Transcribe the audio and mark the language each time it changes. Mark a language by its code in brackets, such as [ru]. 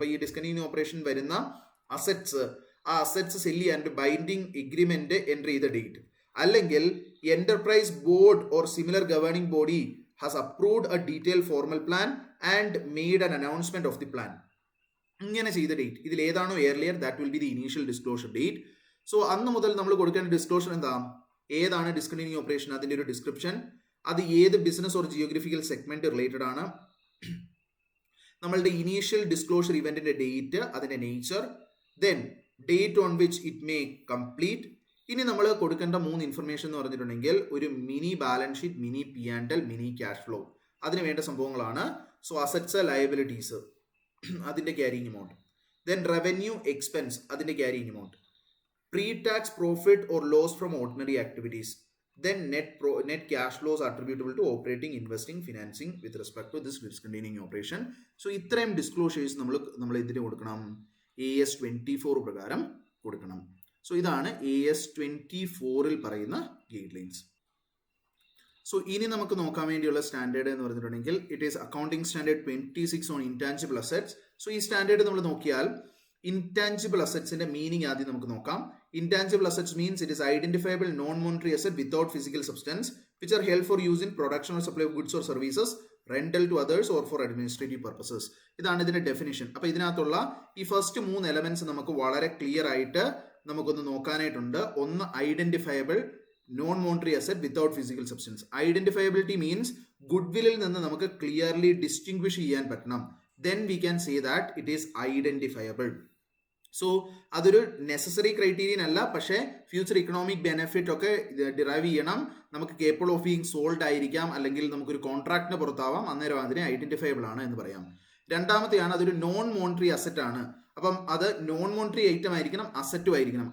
[ml] അപ്പോൾ ഈ discontinuing operation വരുന്ന അസറ്റ്സ്, ആ അസറ്റ്സ് സെല് ചെയ്യാൻ ബൈൻഡിങ് എഗ്രിമെന്റ് എൻറ്റർ ചെയ്ത ഡേറ്റ്, അല്ലെങ്കിൽ [en] enterprise board or similar governing body has approved a detailed formal plan and made an announcement of the plan. [ml] ഇങ്ങനെ ചെയ്ത date, ഇതിൽ ഏതാണോ [en] earlier that will be the initial disclosure date. [ml] So അന്ന് മുതൽ നമ്മൾ കൊടുക്കേണ്ട ഡിസ്ക്ലോഷർ എന്താ, ഏതാണ് ഡിസ്കണ്ടിന്യൂയിങ് ഓപ്പറേഷൻ, അതിൻ്റെ ഒരു ഡിസ്ക്രിപ്ഷൻ, അത് ഏത് business or geographical segment related ആണ്, നമ്മളുടെ ഇനീഷ്യൽ ഡിസ്ക്ലോഷർ ഇവന്റിന്റെ ഡേറ്റ്, അതിന്റെ nature, [en] Then date on which it may complete. [ml] ഇനി നമ്മൾ കൊടുക്കേണ്ട 3 ഇൻഫർമേഷൻ എന്ന് പറഞ്ഞിട്ടുണ്ടെങ്കിൽ ഒരു mini balance sheet, mini P&L, mini cash flow. അതിന് വേണ്ട സംഭവങ്ങളാണ്. [en] So assets, liabilities, അതിന്റെ carrying amount, then revenue expense, അതിന്റെ carrying amount, pre-tax profit or loss from ordinary activities, then net cash flows attributable to operating, investing, financing with respect to this discontinuing operation. [ml] So ഇത്രയും disclosures നമ്മൾ ഇതിന് കൊടുക്കണം, AS 24 പ്രകാരം കൊടുക്കണം. So ഇതാണ് AS 24 പറയുന്ന guide lines. So ഇനി നമുക്ക് നോക്കാൻ വേണ്ടിയുള്ള സ്റ്റാൻഡേർഡ് എന്ന് പറഞ്ഞിട്ടുണ്ടെങ്കിൽ [en] It is accounting standard 26 on intangible assets. [ml] So ഈ സ്റ്റാൻഡേർഡ് നമ്മൾ നോക്കിയാൽ ഇൻടാഞ്ചിബിൾ അസറ്റ്സിന്റെ മീനിങ് ആദ്യം നമുക്ക് നോക്കാം. [en] Intangible assets means it is identifiable non monetary asset without physical substance which are held for use in production or supply of goods or services, rental to others or for administrative purposes. [ml] ഇതാണ് ഇതിന്റെ definition. അപ്പൊ ഇതിനകത്തുള്ള ഈ first 3 elements നമുക്ക് വളരെ clear ആയിട്ട് നമുക്കൊന്ന് നോക്കാനായിട്ടുണ്ട്. ഒന്ന് identifiable non monetary asset without physical substance. ഐഡന്റിഫയബിലിറ്റി means ഗുഡ്വില്ലിൽ നിന്ന് നമുക്ക് ക്ലിയർലി ഡിസ്റ്റിംഗ്വിഷ് ചെയ്യാൻ പറ്റണം. [en] Then we can say that it is identifiable. [ml] So അതൊരു നെസസറി ക്രൈറ്റീരിയൻ അല്ല, പക്ഷേ ഫ്യൂച്ചർ ഇക്കണോമിക് ബെനിഫിറ്റ് ഒക്കെ ഡിറൈവ് ചെയ്യണം. നമുക്ക് കേപ്പബിൾ ഓഫ് ബീങ് സോൾഡ് ആയിരിക്കാം, അല്ലെങ്കിൽ നമുക്കൊരു കോൺട്രാക്ടിന് പുറത്താവാം, അന്നേരം അതിനെ ഐഡന്റിഫയബിൾ ആണ് എന്ന് പറയാം. രണ്ടാമത്തെയാണ് അതൊരു നോൺ മോണിറ്ററി അസറ്റ് ആണ്. അപ്പം അത് നോൺ മോണിറ്ററി ഐറ്റം ആയിരിക്കണം, അസറ്റും ആയിരിക്കണം.